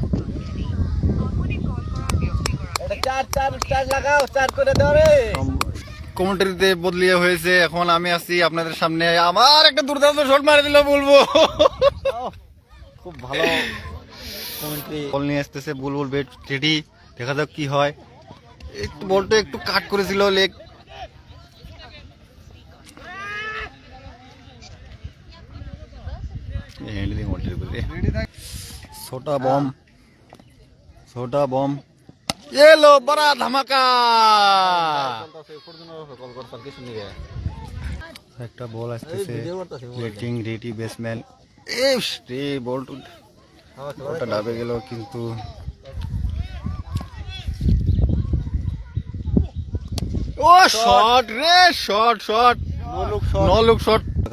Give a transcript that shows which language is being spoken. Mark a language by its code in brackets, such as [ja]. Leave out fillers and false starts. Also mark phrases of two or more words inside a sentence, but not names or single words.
[bn] কমেন্টারিতে বদলিয়ে হয়েছে, এখন আমি আছি আপনাদের সামনে। আমার একটা দুর্দান্ত শট মারে দিল বলবো। খুব ভালো কমেন্ট্রি। বল নিয়ে আসতেছে বুলবুল, [en] bat ready, [bn] দেখা যাক কি হয়। একটু বলটা একটু কাট করেছিল লেগ। [hi] छोटा बम, छोटा बम, ये लो बड़ा धमाका। [bn] একটা বল আসতেছে, [en] batting ready, [bn] ব্যাটসম্যান বলটা ডাবে গেল, কিন্তু ও শট রে, [en] shot shot, no look shot.